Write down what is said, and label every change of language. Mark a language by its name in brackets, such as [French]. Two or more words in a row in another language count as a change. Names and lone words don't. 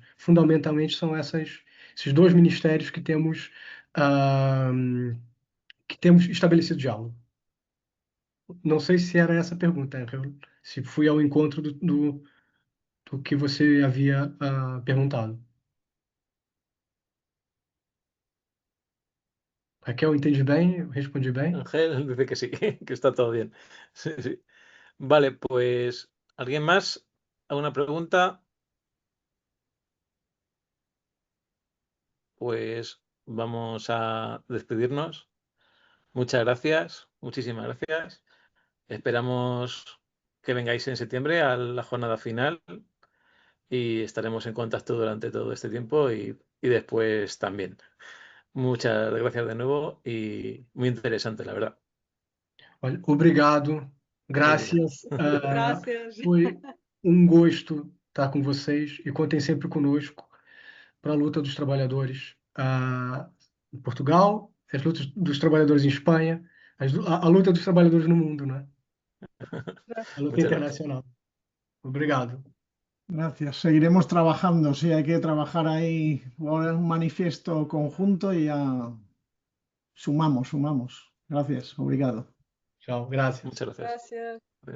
[Portuguese] Fundamentalmente são esses dois ministérios que temos estabelecido diálogo. Não sei se era essa a pergunta, se fui ao encontro do que você havia perguntado. Raquel, entendi bem? Respondi bem? [Spanish] Ángel dice que sí, que está todo bien. Sí, sí. Vale, pues, ¿alguien más? ¿Alguna pregunta? Pues vamos a despedirnos. Muchas gracias, muchísimas gracias. Esperamos que vengáis en septiembre a la jornada final y estaremos en contacto durante todo este tiempo y después también. Muchas gracias de nuevo y muy interesante, la verdad. [Portuguese] Olha, obrigado, graças. Graças. Foi um gosto estar com vocês e contem sempre conosco para a luta dos trabalhadores em Portugal, as lutas dos trabalhadores em Espanha, a luta dos trabalhadores no mundo, né? A luta [Spanish] Muchas gracias. [Portuguese] internacional. Obrigado. [Spanish] Gracias. Seguiremos trabajando. Sí, hay que trabajar ahí por un manifiesto conjunto y ya sumamos. Gracias. [Portuguese] Obrigado. Tchau, graças. [Spanish] Muchas gracias. [Portuguese] Graças.